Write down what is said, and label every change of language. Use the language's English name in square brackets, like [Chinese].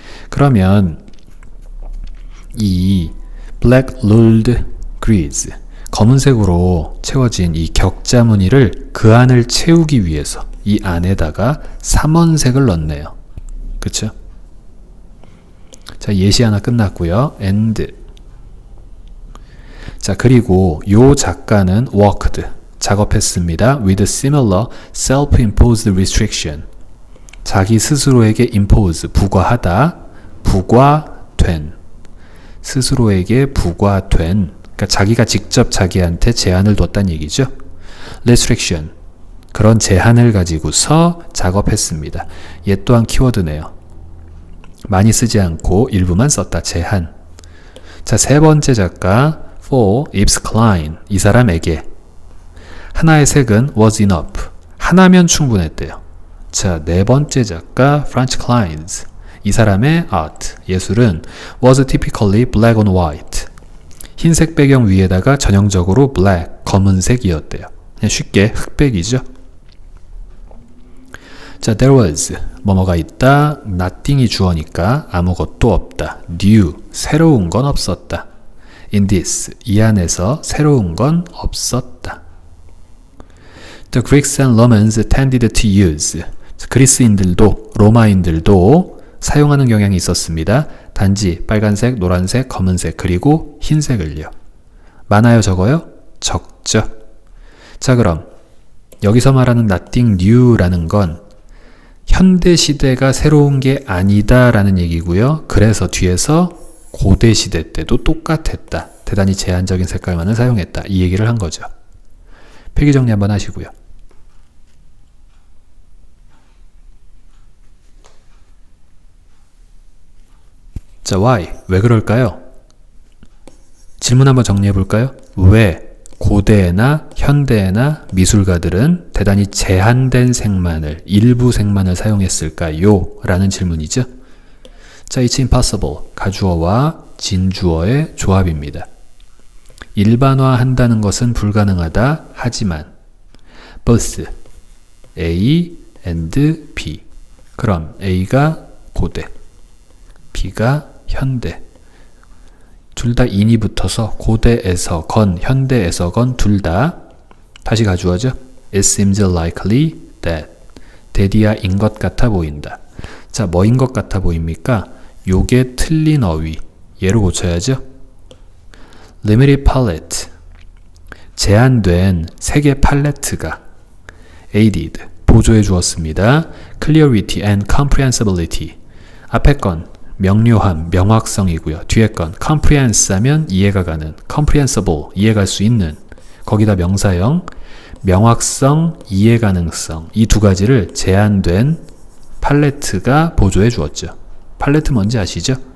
[Korean] 그러면 이 [English] black ruled grids, [Korean] 검은색으로 채워진 이 격자무늬를 그 안을 채우기 위해서 이 안에다가 3원색을 넣네요. 그쵸? 자, 예시 하나 끝났고요. and. 자, 그리고 요 작가는 [English] worked, [Korean] 작업했습니다. [English] with similar self-imposed restriction. [Korean] 자기 스스로에게 [English] impose, [Korean] 부과하다, 부과된. 스스로에게 부과된. 그러니까 자기가 직접 자기한테 제한을 뒀다는 얘기죠. [English] restriction. [Korean] 그런 제한을 가지고서 작업했습니다. 얘 또한 키워드네요. 많이 쓰지 않고 일부만 썼다. 제한. 자, 세 번째 작가 for Yves Klein. 이 사람에게 하나의 색은 [English] was enough. [Korean] 하나면 충분했대요. 자, 네 번째 작가 Franz Kline. 이 사람의 [English] art, [Korean] 예술은 [English] was typically black on white. [Korean] 흰색 배경 위에다가 전형적으로 black, 검은색이었대요. 그냥 쉽게 흑백이죠. 자, [English] there was, [Korean] 뭐뭐가 있다. [English] nothing [Korean] 이 주어니까 아무것도 없다. [English] new, [Korean] 새로운 건 없었다. [English] in this, [Korean] 이 안에서 새로운 건 없었다. [English] The Greeks and Romans tended to use. [Korean] 그리스인들도 로마인들도 사용하는 경향이 있었습니다. 단지 빨간색, 노란색, 검은색, 그리고 흰색을요. 많아요, 적어요? 적죠. 자, 그럼 여기서 말하는 [English] nothing new [Korean] 라는 건 현대시대가 새로운 게 아니다라는 얘기고요. 그래서 뒤에서 고대시대 때도 똑같았다. 대단히 제한적인 색깔만을 사용했다. 이 얘기를 한 거죠. 필기 정리 한번 하시고요. 자, [English] why? [Korean] 왜 그럴까요? 질문 한번 정리해 볼까요? 왜 고대나 현대나 미술가들은 대단히 제한된 색만을, 일부 색만을 사용했을까요? 라는 질문이죠. 자, [English] it's impossible. [Korean] 가주어와 진주어의 조합입니다. 일반화한다는 것은 불가능하다. 하지만 [English] both A and B. [Korean] 그럼 A가 고대, B가 현대. 둘 다 인이 붙어서 고대에서 건, 현대에서 건 둘 다 다시 가주어죠. [English] It seems likely that. [Korean] 대디아인 것 같아 보인다. 자, 뭐인 것 같아 보입니까? 요게 틀린 어휘. 얘로 고쳐야죠. [English] Limited palette. [Korean] 제한된 색의 팔레트가 [English] aided. [Korean] 보조해 주었습니다. [English] Clarity and comprehensibility. [Korean] 앞에 건 명료함, 명확성이고요. 뒤에 건 [English] comprehensed [Korean] 하면 이해가 가는, [English] comprehensible, [Korean] 이해갈 수 있는, 거기다 명사형, 명확성, 이해가능성, 이 두 가지를 제한된 팔레트가 보조해 주었죠. 팔레트 뭔지 아시죠?